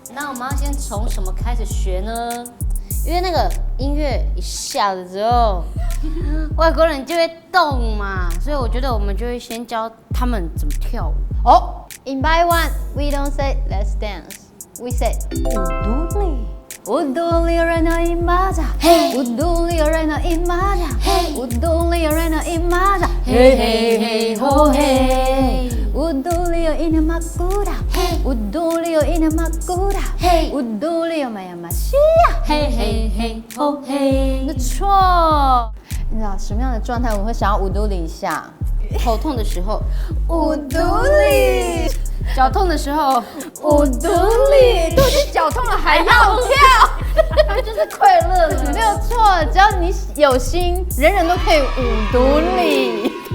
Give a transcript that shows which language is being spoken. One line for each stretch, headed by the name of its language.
Chinese: 那我们要先从什么开始学呢？因为那个音乐一下的时候，外国人就会动嘛，所以我觉得我们就会先教他们怎么跳舞。
English: In by one, we don't say let's dance. We say uduli. Uduli arena imaja. Hey. Uduli arena imaja. Hey. Uduli arena imaja. Hey hey hey ho hey. Uduli ina makuda. Hey. Uduli ina makuda. Hey. Uduli mayamashia. Hey hey hey ho hey. 没错。
Chinese: 你知道什么样的状态我们会想要uduli一下？头痛的时候，乌杜里； 脚痛的时候，乌杜里。都已经脚痛了还要跳，他们就是快乐的，没有错。只要你有心，人人都可以乌杜里。